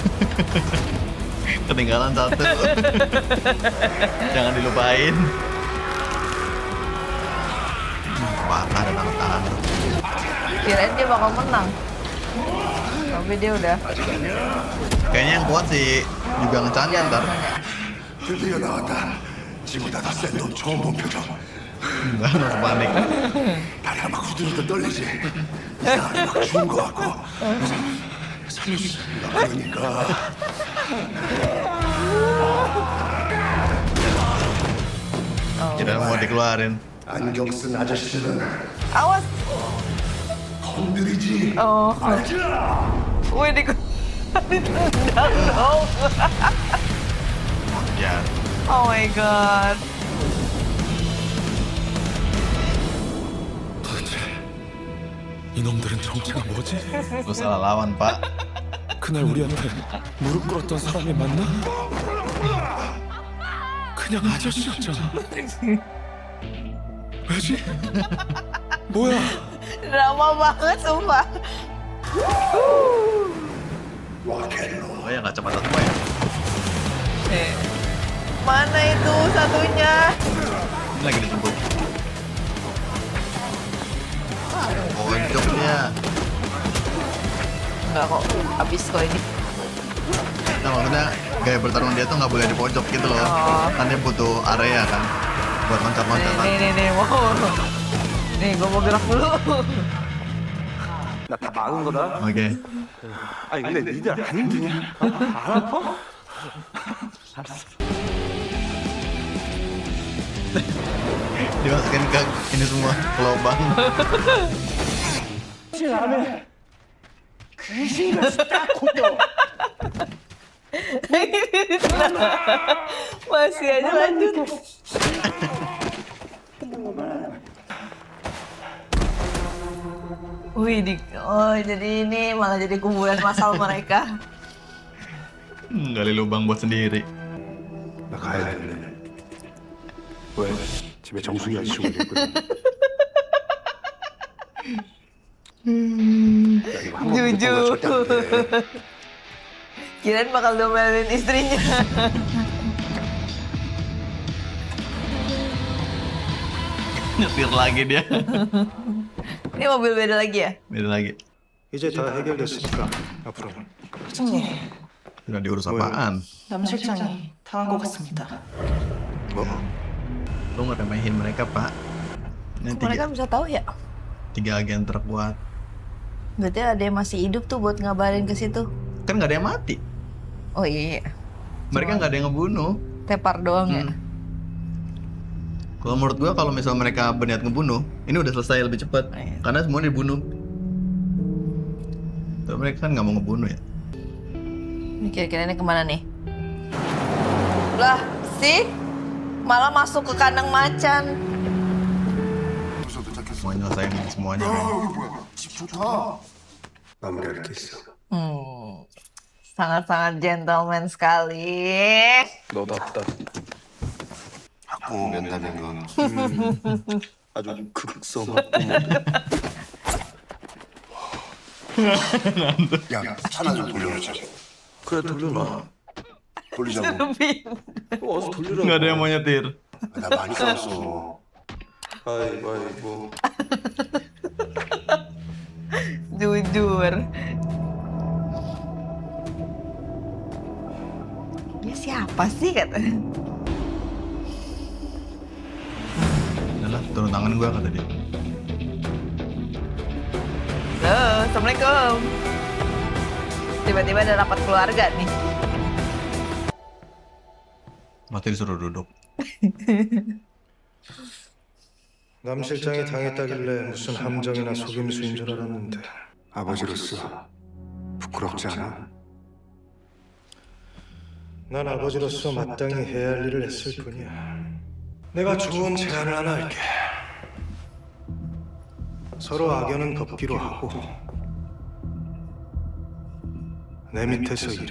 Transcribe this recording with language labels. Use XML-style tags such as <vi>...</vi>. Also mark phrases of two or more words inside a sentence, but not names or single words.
<id>Ketinggalan satu. Jangan dilupain. Parah ada tangan. Kirain dia bakal menang. Tapi dia udah. Kayaknya yang kuat sih juga ngecannya ntar.</id> <ko>드디어 나왔다. 지구다다 센 놈 처음 본 표정.</ko> <id>Enggak, langsung panik.</id> <ko>다리가 막 후들후들 떨리지. 이상하게 막 추운 것 같고. 살릴 수 있나 그러니까.</ko> <id>Kira mau dikeluarin.</id> <ko>안경 쓴 아저씨들은</ko> <id>Awas.</id> <ko>건드리지.</ko> <id>Wih, ditendang dong. Ya,</id> <en>Oh my god.</en> <ko>도대체 이놈들은 정체가 뭐지?</ko> <id>lu salah lawan pak.</id> <ko>그날 우리한테 무릎 꿇었던 사람이 맞나? 그냥 아저씨였잖아. 왜지? 뭐야?</ko> <id>Drama banget sumpah. Oh ya kacamata semua ya. Mana itu satunya? Ini lagi dijemput. Pojok dia. Enggak kok, habis kok ini. Nah maksudnya gaya bertarung dia tuh nggak boleh di pojok gitu loh. Kan dia butuh area kan buat loncat-loncat. Nih, wow. Nih, gua mau gerak dulu.</id> <ko>나 다 막은 거다.</ko> <id>Oke.</id> <ko>아니 근데 니들 안 힘드냐? 안 아파?</ko> <id>Dimasukin ke ini semua ke lubang. Masih aja lanjut. Wih, jadi ini malah jadi kuburan massal mereka. Gali lubang buat sendiri.</id> <ko>나 가야 되는데. 왜? 집에 정수기가 쉬고 있거든. 야, 이거 한번</ko> <id>Jujur.</id> <ko>절대 안 돼.</ko> <id>Kirain bakal domelin istrinya. Nyetir lagi dia. Ini mobil beda lagi ya? Beda lagi.</id> <ko>이제 다 해결됐으니까 앞으로.</ko> <id>Udah diurus apaan?</id> <ko>남 실장이 당한 것 같습니다.</ko> <id>Lu ngeremehin mereka pak. Ini Mereka bisa tahu ya? tiga agen terkuat. Berarti ada yang masih hidup tuh buat ngabarin ke situ. Kan nggak ada yang mati. Oh iya. Mereka nggak ada yang ngebunuh. Tepar doang ya. Kalau menurut gua kalau misal mereka berniat ngebunuh, ini udah selesai lebih cepat. Iya. Karena semua dibunuh. Tapi mereka kan nggak mau ngebunuh ya. Ini kira-kira ini kemana nih? Lah, sih? Malah masuk ke kandang macan. Mau nyelesain semuanya.</id> <ko>집 좋다. 마무리할 게 있어.</ko> <id>Sangat-sangat gentleman sekali.</id> <ko>너답다. 학부 면담인 건 아주 극성 학부 야, 차나 좀 돌려놓자. 그래 돌려놔. 돌리자고. 어서 돌려라.</ko> <id>Nggak ada yang mau nyetir.</id> <ko>나 많이 싸웠어. 가위바위보.</ko> <id>Jujur. Dia siapa sih katanya? Udah lah, turun tangan gue kata dia. Halo, Assalamualaikum. Tiba-tiba ada rapat keluarga nih. Mati disuruh duduk.</id> <ko>남 실장이 당했다길래 무슨 함정이나 속임수인 줄 알았는데 아버지로서 부끄럽지 않아? 난 아버지로서 마땅히 해야 할 일을 했을 뿐이야. 내가 좋은 제안을 하나 할게. 서로 악연은 덮기로 하고 내 밑에서 일해.</ko>